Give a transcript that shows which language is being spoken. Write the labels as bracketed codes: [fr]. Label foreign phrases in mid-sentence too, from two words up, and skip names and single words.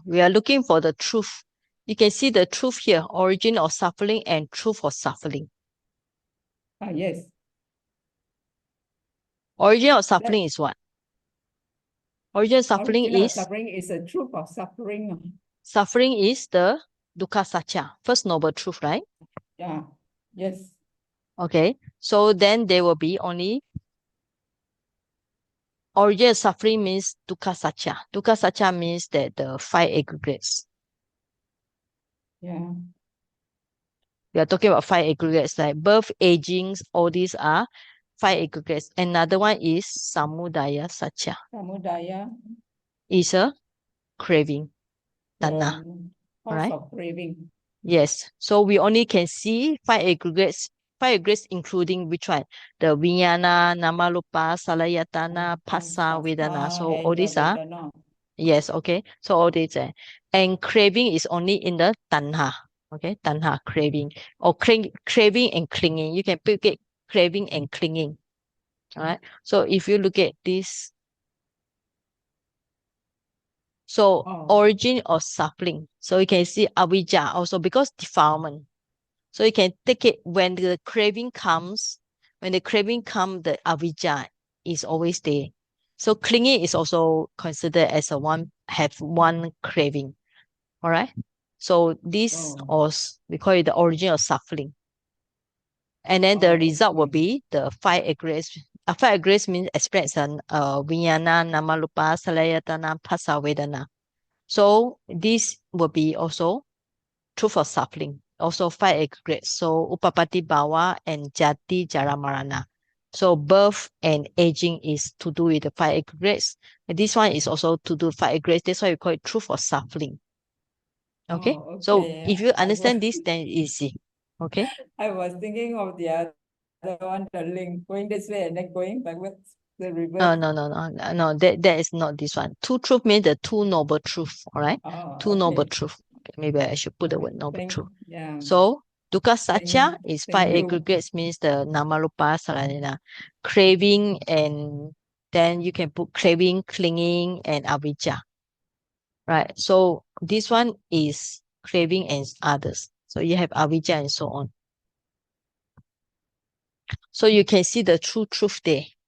[en] We are looking for the truth. You can see the truth here, origin of suffering and truth of suffering. yes, Origin of suffering is what? Origin of suffering origin of is suffering is a truth of suffering. the [pi] dukkha satya, [en] first noble truth, right? Yeah, yes. Okay. So then there will be only origin of suffering means [pi] dukkha satya. Dukkha satya [en] means that the five aggregates. Yeah. We are talking about five aggregates like birth, agings, all these are five aggregates. Another one is [pi] samudaya satya, [en] Samudaya, is a craving, tanha. the cause Alright. of craving. Yes. So we only can see five aggregates including which one? [pi] The vijnana, namarupa, salayatana, phassa, vedana. [en] So all these are, Vedana. yes, okay. So all these are. And craving is only in the tanha. Okay, tanha, craving. Or craving and clinging. You can pick it craving and clinging. Alright. So if you look at this, so Oh. origin of suffering. So you can see avijja also because defilement. So you can take it when the craving comes, the avijja is always there. So clinging is also considered as have one craving. All right. So this we call it the origin of suffering. And then the result will be the five aggregates. Five aggregates means express an [pi] vijnana, namarupa, salayatana, phassa, vedana. [en] So this will be also true for suffering. Also five aggregates. [pi] So upapati bhava and jati jara marana. [en] So birth and aging is to do with the five aggregates. And this one is also to do with five aggregates. That's why we call it true for suffering. Okay. Oh, So okay. if you understand this, then it's easy. Okay. I was thinking of the other one, the link, going this way and then going backwards, the reverse. No. That is not this one. Two truth means the two noble truth. All right. Two noble Okay. truth. Okay, maybe I should put the word noble truth. Yeah. [pi] So dukkha satya [en] Thank- is thank five you. aggregates means the [pi] namarupa salayana, [en] craving, and then you can put craving, clinging, and avijja. Right. So this one is craving and others. So you have avijja and so on. So you can see the true truth there.